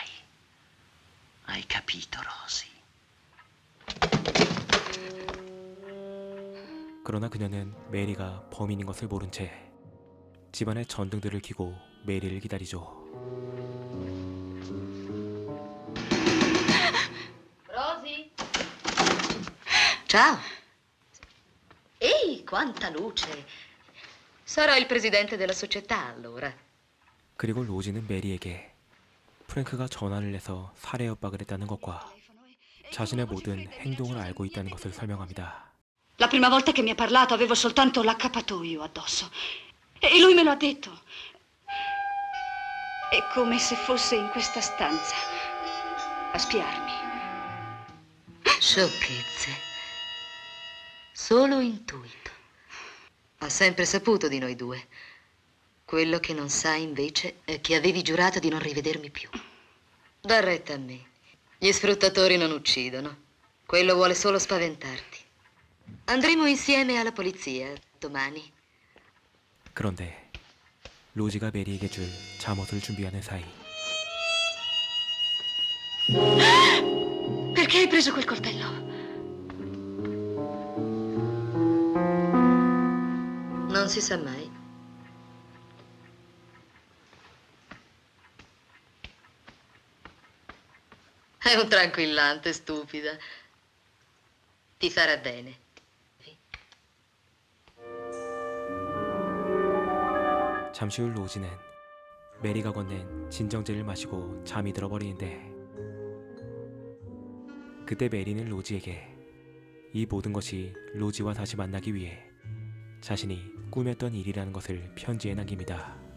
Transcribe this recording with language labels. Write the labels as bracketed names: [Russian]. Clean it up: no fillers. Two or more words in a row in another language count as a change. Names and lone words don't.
[Italian] Hai capito, Rosie? [Korean] 그러나 그녀는 메리가 범인인 것을 모른 채 집안의 전등들을 켜고 메리를 기다리죠. [Italian] Rosy? Ciao. Ehi, quanta luce. Sarà il presidente della società, allora. [Korean] 그리고 로지는 메리에게 프랭크가 전화를 내서 살해 협박을 했다는 것과 자신의 모든 행동을 알고 있다는 것을 설명합니다. [Italian] La prima volta che mi ha parlato avevo soltanto l'accappatoio addosso. E lui me lo ha detto. È come se fosse in questa stanza a spiarmi. Sciocchezze. Solo intuito. Ha sempre saputo di noi due. Quello che non sai invece è che avevi giurato di non rivedermi più. Da retta a me. Gli sfruttatori non uccidono. Quello vuole solo spaventarti. Andremo insieme alla polizia domani. [Korean] 그런데 로지가 메리에게 줄 잠옷을 준비하는 사이 [Italian] Perché hai preso quel coltello? Non si sa mai. È un tranquillante, stupida. Ti farà bene. [Korean] 잠시 후 로지는 메리가 건넨 진정제를 마시고 잠이 들어버리는데 그때 메리는 로지에게 이 모든 것이 로지와 다시 만나기 위해 자신이 꾸몄던 일이라는 것을 편지에 남깁니다.